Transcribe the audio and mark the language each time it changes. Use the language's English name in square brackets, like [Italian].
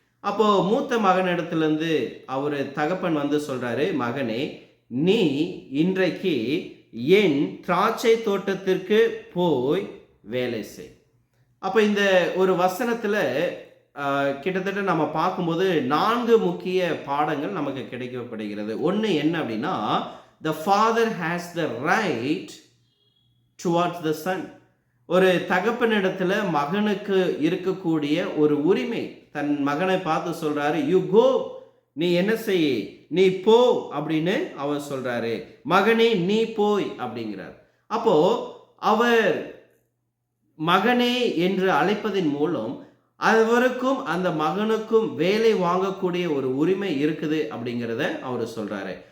[Tamil] அப்போ மூத்த மகனிடத்திலிருந்து அவர் தகப்பன் வந்து சொல்றாரு, மகனே, நீ இன்றைக்கு என் திராட்சை தோட்டத்திற்கு போய் வேலை செய். அப்போ இந்த ஒரு வசனத்துல கிட்டத்தட்ட நம்ம பார்க்கும்போது 4 முக்கிய பாடங்கள் நமக்கு கிடைக்கப்படுகிறது. ஒன்று என்ன அப்படின்னா, [English] the father has the right towards the son. [Tamil] ஒரு தகப்பனிடத்துல மகனுக்கு இருக்கக்கூடிய ஒரு உரிமை. தன் மகனை பார்த்து சொல்றாரு, [English] you go, [Tamil] நீ என்ன செய், நீ போ அப்படின்னு அவர் சொல்றாரு. மகனே, நீ போய் அப்படிங்கிறார். அப்போ அவர் மகனே என்று அழைப்பதன் மூலம் அவருக்கும் அந்த மகனுக்கும் வேலை வாங்கக்கூடிய ஒரு உரிமை இருக்குது அப்படிங்கிறத அவர் சொல்றாரு.